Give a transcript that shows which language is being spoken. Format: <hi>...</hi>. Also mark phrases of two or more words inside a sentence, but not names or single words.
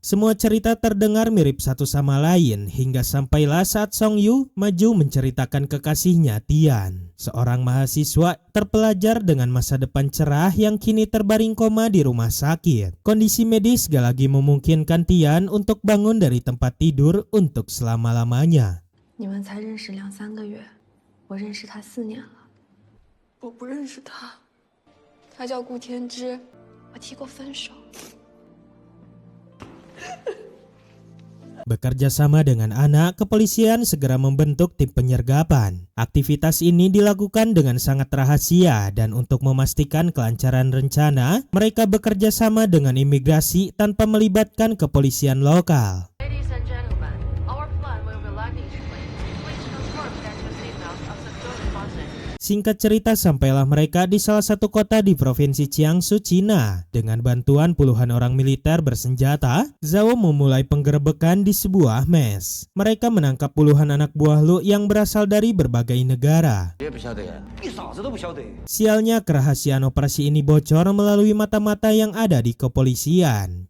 <id>Semua cerita terdengar mirip satu sama lain hingga sampailah saat Song Yu maju menceritakan kekasihnya Tian, seorang mahasiswa terpelajar dengan masa depan cerah yang kini terbaring koma di rumah sakit. Kondisi medis gak lagi memungkinkan Tian untuk bangun dari tempat tidur untuk selama-lamanya.</id> <zh>你们才认识2-3个月，我认识他4年了。我不认识他，他叫顾天之，我提过分手。</zh> <id>Bekerja sama dengan Ana, kepolisian segera membentuk tim penyergapan. Aktivitas ini dilakukan dengan sangat rahasia dan untuk memastikan kelancaran rencana, mereka bekerja sama dengan imigrasi tanpa melibatkan kepolisian lokal.</id> <en>Ladies and gentlemen, our plan will be like initially. Please confirm that you signals are secure deposit.</en> <id>Singkat cerita, sampailah mereka di salah satu kota di provinsi Jiangsu, Cina. Dengan bantuan puluhan orang militer bersenjata, Zhao memulai penggerebekan di sebuah mes. Mereka menangkap puluhan anak buah Lu yang berasal dari berbagai negara. Sialnya, kerahasiaan operasi ini bocor melalui mata-mata yang ada di kepolisian.</id>